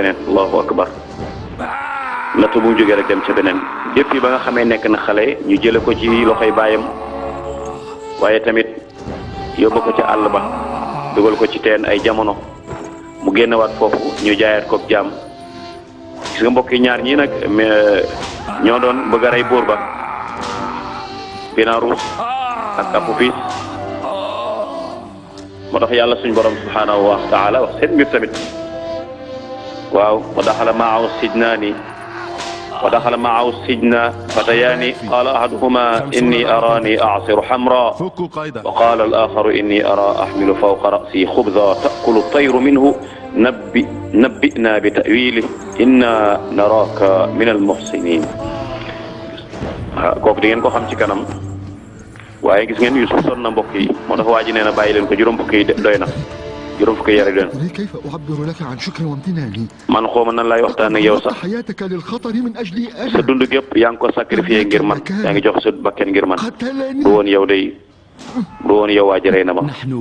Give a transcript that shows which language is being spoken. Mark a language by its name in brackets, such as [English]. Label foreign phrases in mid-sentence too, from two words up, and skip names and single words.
[Wolof] beneen [Arabic] الله أكبر [Wolof] natt bu mu jógee rek dem ca beneen depuis ba nga xamee nekk na xale ñu jële ko ci loxoy baayam waaye tamit yóbbu ko ci àll ba dugal ko ci teen ay jamono mu génnewaat foofu ñu jaayaat ko jaam gis nga mbokk yi ñaar ñii nag ñoo doon bëgg a rey buur ba Binarus ak Apophis moo tax yàlla suñ borom [Arabic] سبحانه وتعالى [Wolof] wax seen mbir tamit waaw [Arabic] ودخل معه السجن ودخل معه السجن فتيان قال أحدهما إني أراني أعصر حمرا وقال الآخر إني أرى أحمل فوق رأسي خبزا تأكل الطير منه نبئنا بتأويله إنا نراك من المحسنين [Wolof] kooku di ngeen ko xam ci kanam waaye gis ngeen Yusuf sonn na mbokk yi moo tax waa ji nee na bàyyi leen ko juróom fukki yi doy na juróom fukki yare doy na man xooma nan laay waxtaan ak yow sax sa dund gépp yaa ngi ko sacrifié ngir man yaa ngi jox sa bakken ngir man bu woon yow day bu woon yow waa ji rey na ma